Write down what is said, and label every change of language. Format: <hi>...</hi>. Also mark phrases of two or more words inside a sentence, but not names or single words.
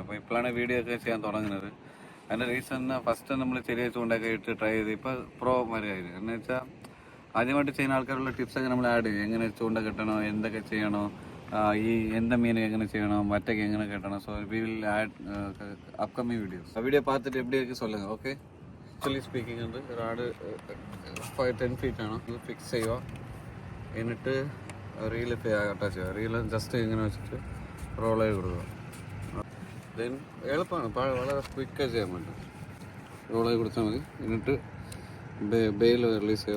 <ml>അപ്പോൾ ഇപ്പോഴാണ് വീഡിയോ ഒക്കെ ചെയ്യാൻ തുടങ്ങുന്നത്. അതിൻ്റെ</ml> <en>reason first</en> <ml>നമ്മൾ ചെറിയ ചൂണ്ടൊക്കെ ഇട്ട് ട്രൈ ചെയ്ത് ഇപ്പോൾ പ്രോ വരെയായിരുന്നു. എന്ന് വെച്ചാൽ ആദ്യമായിട്ട് ചെയ്യുന്ന ആൾക്കാരുള്ള ടിപ്സൊക്കെ നമ്മൾ ആഡ് ചെയ്യും. എങ്ങനെ ചൂണ്ട കെട്ടണോ, എന്തൊക്കെ ചെയ്യണോ, ഈ എന്താ മീൻ എങ്ങനെ ചെയ്യണം, വറ്റയ്ക്ക് എങ്ങനെ കെട്ടണം.</ml> <en>so we will add upcoming videos.</en> <ta>വീഡിയോ பார்த்துட்டு எப்படி இருக்கு சொல்லுங்க.</ta> <en>okay, actually speaking</en> <ml>ഉണ്ട് ഒരാട് 5-10 feet ആണ്. ഇത് ഫിക്സ് ചെയ്യുക, എന്നിട്ട്</ml> <en>reel attach</en> <ml>ചെയ്യുക.</ml> <en>reel just</en> <ml>ഇങ്ങനെ വെച്ചിട്ട് റോൾ ചെയ്ത് കൊടുക്കുക. ദെൻ എളുപ്പമാണ്, വളരെ ക്വിക്കായി ചെയ്യാൻ പറ്റും. റോൾ ചെയ്ത് കൊടുത്താൽ മതി. എന്നിട്ട്</ml> <en>bail release</en> <ml>ചെയ്യുക.</ml>